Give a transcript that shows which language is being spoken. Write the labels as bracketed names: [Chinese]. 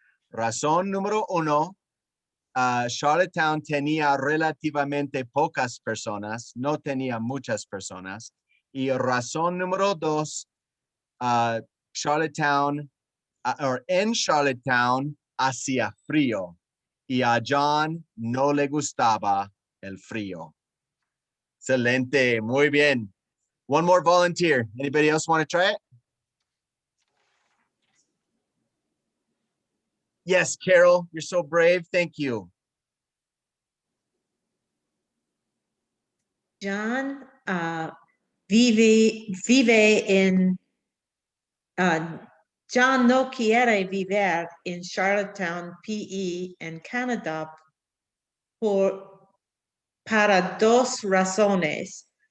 [Spanish] Razón número uno, Charlottetown tenía relativamente pocas personas, no tenía muchas personas. Y razón número dos, Charlottetown, en Charlottetown hacía frío y a John no le gustaba el frío. Excelente, muy bien. [English] One more volunteer. Anybody else want to try it? Yes, Carol, you're so brave. Thank you. [Spanish] John vive en, John no quiere vivir en Charlottetown, PE, en Canadá para dos razones.